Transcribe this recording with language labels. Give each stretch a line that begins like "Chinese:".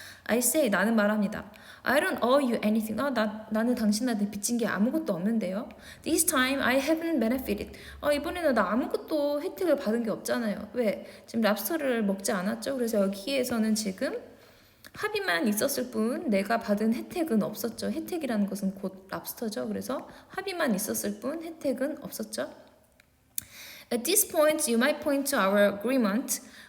English: I say,
Korean: 나는 말합니다.
English: I don't owe you anything.
Korean: 나는 당신한테 빚진 게 아무것도 없는데요.
English: This time I haven't benefited.
Korean: 이번에는 나 아무것도 혜택을 받은 게 없잖아요. 왜? 지금 랍스터를 먹지 않았죠. 그래서 여기에서는 지금 합의만 있었을 뿐 내가 받은 혜택은 없었죠. 혜택이라는 것은 곧 랍스터죠. 그래서 합의만 있었을 뿐 혜택은 없었죠.
English: At this point, you might point to our agreement.